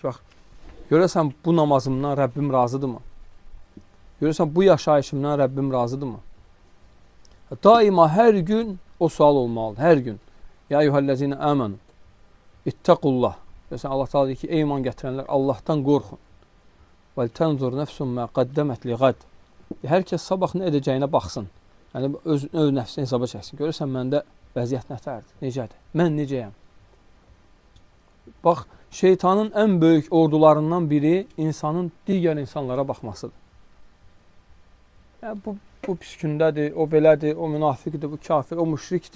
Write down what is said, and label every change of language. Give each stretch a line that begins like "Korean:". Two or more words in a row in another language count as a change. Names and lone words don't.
Azerbaijani: Bax, görəsən bu namazımdan Rəbbim razıdırmı? Görəsən bu yaşayışımdan Rəbbim razıdırmı? Daima hər gün o sual olmalıdır, hər gün.
Arabic: يا أيها الذين آمنوا اتقوا الله.
Azerbaijani: Görəsən, Allah Teala deyir ki, ey iman gətirənlər, Allahdan qorxun.
Arabic: وَلْتَنْظُرْ نَفْسٌ مَا قَدَّمَتْ لِغَدْ.
Azerbaijani: Hər kəs sabah nə edəcəyinə baxsın. Yəni, öz nəfsini hesaba çəksin. Görürsən, məndə vəziyyət nətərdir, necədir? Mən necəyəm? Bax, şeytanın ən böyük ordularından biri insanın digər insanlara baxmasıdır. Yəni, bu pis gündədir, o belədir, o münafiqdir, bu kafir, o müşrikdir.